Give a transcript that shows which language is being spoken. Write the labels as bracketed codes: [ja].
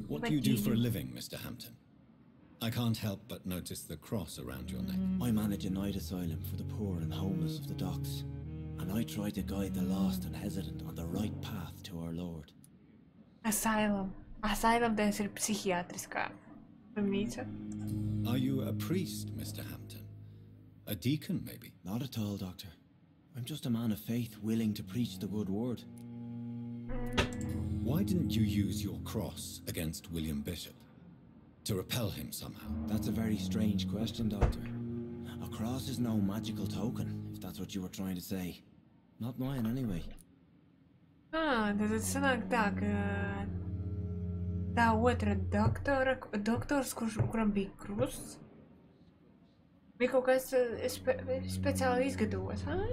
[en] What do you do for a living, Mr. Hampton? I can't help but notice the cross around your neck. I manage a night asylum for the poor and homeless of the docks. And I try to guide the lost and hesitant on the right path to our Lord. Asylum. [lv] Asylum tas ir psihiatriskā slimnīca. [en] Are you a priest, Mr. Hampton? A deacon, maybe? Not at all, Doctor. I'm just a man of faith willing to preach the good word. Why didn't you use your cross against William Bishop? To repel him somehow? That's a very strange question, Doctor. A cross is no magical token, if that's what you were trying to say. Not mine, anyway. [lv] Tad sanāk tā, ka tā otra doktors, kuram bija krusts, bija kaut kāds speciāli izgatavos.